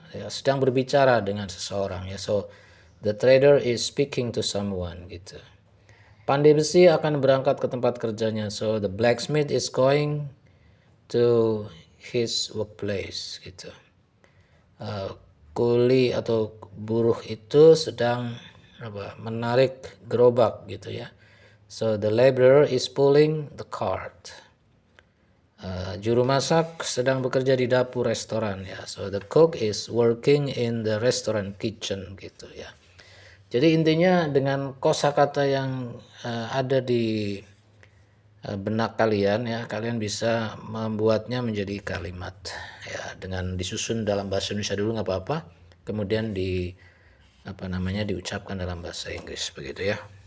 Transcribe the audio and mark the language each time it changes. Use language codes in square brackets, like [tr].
[id] Ya, sedang berbicara dengan seseorang ya. [en] So the trader is speaking to someone [id] gitu. Pandai besi akan berangkat ke tempat kerjanya. [en] So the blacksmith is going to his workplace [id] gitu. Kuli atau buruh itu sedang apa? Menarik gerobak gitu ya. [en] So the laborer is pulling the cart. [id] Juru masak sedang bekerja di dapur restoran ya. [en] So the cook is working in the restaurant kitchen [id] gitu ya. Jadi intinya dengan kosakata yang ada di benak kalian ya, kalian bisa membuatnya menjadi kalimat ya, dengan disusun dalam bahasa Indonesia dulu nggak apa-apa, kemudian diucapkan dalam bahasa Inggris begitu ya.